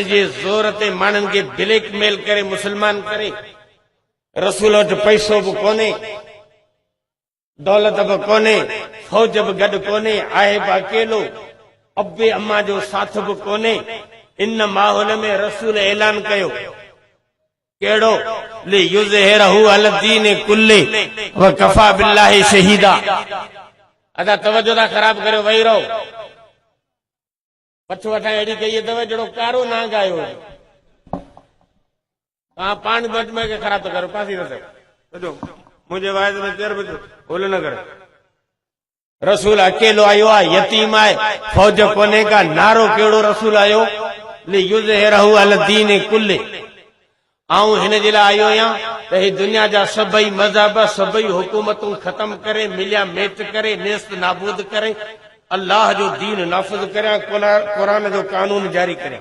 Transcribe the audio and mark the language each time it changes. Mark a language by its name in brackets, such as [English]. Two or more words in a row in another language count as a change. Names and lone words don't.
[Sindhi] जे ज़ोर ते माण्हुनि खे ब्लैकमेल करे मुस्लमान करे रसूल वटि पैसो बि कोन्हे दौलत बि कोन्हे फौज बि गॾु कोन्हे आहे बि अकेलो अबे अम्मा जो साथ बि कोन्हे इन माहौल में रसूल ऐलान कयो कहिड़ो [Arabic] ليظهره على الدين كله وكفى بالله شهيدا [Sindhi] अदा तवज्जो था ख़राब करियो वेही रहो पछ वठां अहिड़ी कई अथव जहिड़ो कारो नांग आयो तव्हां पाण मजमे खे ख़राब था करो पासी न थियो मुंहिंजे वाइद में चेर बि भूल न करे रसूल अकेलो आयो आहे यतीम आहे फौज कोन्हे का नारो कहिड़ो रसूल आयो [Arabic] ليظهره على الدين كله [Sindhi] आऊं हिन जे लाइ आयो आहियां त ही दुनिया जा सभई मज़हब सभई हुकूमतूं ख़तम करे मिलिया मेट करे नेस्त नाबूद करे अल्लाह जो दीन नाफ़िज़ करियां क़ुरान जो कानून जारी करियां